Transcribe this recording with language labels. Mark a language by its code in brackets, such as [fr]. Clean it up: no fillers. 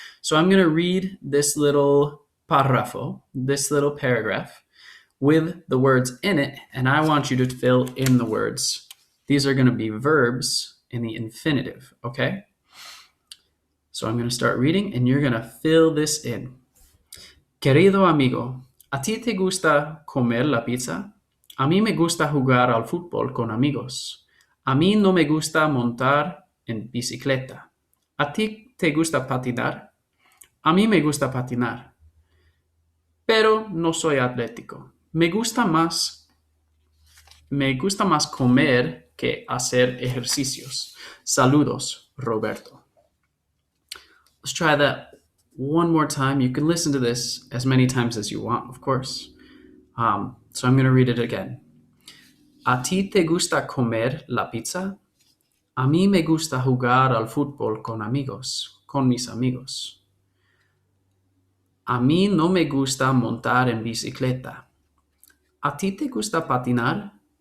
[en] So I'm going to read this little párrafo, this little paragraph with the words in it, and I want you to fill in the words. These are going to be verbs in the infinitive. Okay? So I'm going to start reading, and you're going to fill this in. [es] Querido amigo, ¿a ti te gusta comer la pizza? A mí me gusta jugar al fútbol con amigos. A mí no me gusta montar en bicicleta. ¿A ti te gusta patinar? A mí me gusta patinar. Pero no soy atlético. Me gusta más comer que hacer ejercicios. Saludos, Roberto. [en] Let's try that one more time. You can listen to this as many times as you want, of course. So I'm going to read it again. [es] ¿A ti te gusta comer la pizza? A mí me gusta jugar al fútbol con mis amigos. A mí no me gusta montar en bicicleta. ¿A ti te gusta patinar?